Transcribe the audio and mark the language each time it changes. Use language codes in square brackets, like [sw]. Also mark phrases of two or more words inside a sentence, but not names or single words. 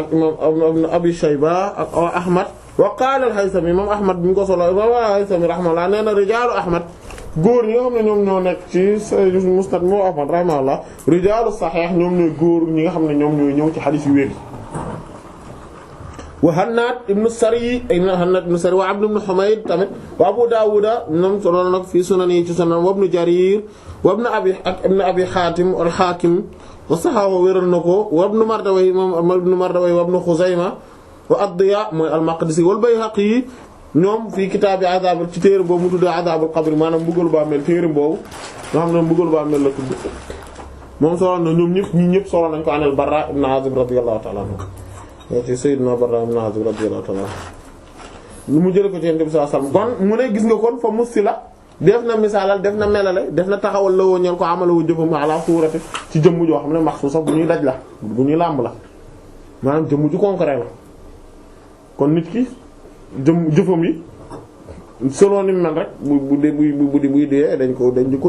[wo] imam ibn Abi Shayba ak Ahmad [ar] وقال [wo] al-Haythami imam Ahmad bi ñu ko solo imam al-Haythami rahimahullah nee na rijaalu Ahmad góor ñi nga xam ne ñoom ñoo nekk ci Musnad moo Ahmad rahimahullah rijaalu Sahih ñoom ñooy góor ñi nga xam ne ñoom ñooy ñëw ci xadis yu wér wa Hannaad ibn Sari wa Abd ibn Humayd tamit wa Abu Daawuda ñoom solo nag fii sunan yi ci sunan wa Ibn Jarir wa ibn Abi Haatim al-Haakim wa saxaahu wéral na ko wa Ibn Mardawayh moom Ibn Mardawayh wa Ibn Xuzayma wa ad-Diyaa mooy al-Maqdisi wal Bayhaqi ñoom fii kitaabi Adaab ci téere boobu mu tudd Adaabul Qabr maanaam mbugalu bàmmeel téere boobu nga xam ne mbugalu bàmmeel la tudd moom solo na ñoom ñëpp solo nañ ko an al-Barra ibn Aazib [ar] رضي الله تعالى عنه [wo] ci Sayyidina Barra ibn Aazib [ar] رضي الله تعالى [wo] lu mu jële ko ci Yonent bi [ar] صلى الله عليه وسلم [wo] kon mu ne gis nga kon fa musila def na misaalal def na melale def na taxawal la woo ñeen ko amalawu jëfam [ar] على صورة [wo] ci jëmm joo xam ne maxsuusa bu ñuy daj la bu ñuy làmb la maanaam jëmm ju concret la kon nit ki jëfam yi selon ni mel rek buy dee dañ ko